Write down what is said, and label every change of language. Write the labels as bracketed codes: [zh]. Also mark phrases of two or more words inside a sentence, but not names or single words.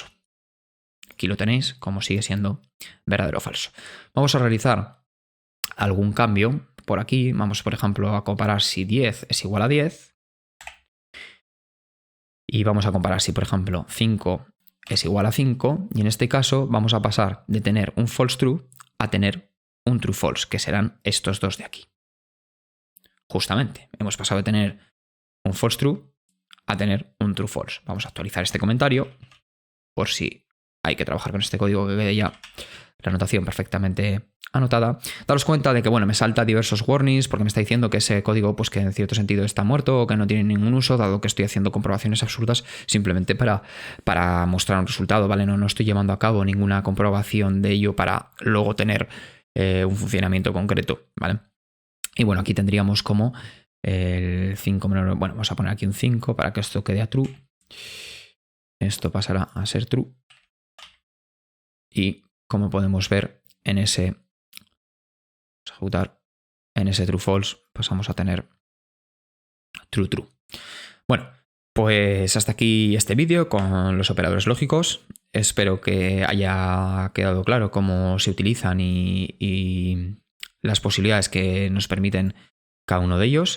[es] Aquí lo tenéis, como sigue siendo verdadero o falso. Vamos a realizar algún cambio por aquí. Vamos, por ejemplo, a comparar si 10 es igual a 10. Y vamos a comparar si, por ejemplo, 5 es igual a 5. Y en este caso vamos a pasar de tener un [en] false true [es] a tener un [en] true false, [es] que serán estos dos de aquí. Justamente, hemos pasado de tener un [en] false true [es] a tener un [en] true false. [es] Vamos a actualizar este comentario por si hay que trabajar con este código que quede ya la anotación perfectamente anotada. Daros cuenta de que, bueno, me salta diversos warnings porque me está diciendo que ese código, pues que en cierto sentido está muerto o que no tiene ningún uso, dado que estoy haciendo comprobaciones absurdas simplemente para mostrar un resultado, ¿vale? No estoy llevando a cabo ninguna comprobación de ello para luego tener un funcionamiento concreto, ¿vale? Y bueno, aquí tendríamos como el 5 menor, bueno, vamos a poner aquí un 5 para que esto quede a true. Esto pasará a ser true. Y como podemos ver en ese, vamos a ejecutar, en ese [en] true false, [es] pues vamos a tener [en] true true. [es] Bueno, pues hasta aquí este vídeo con los operadores lógicos. Espero que haya quedado claro cómo se utilizan y las posibilidades que nos permiten cada uno de ellos.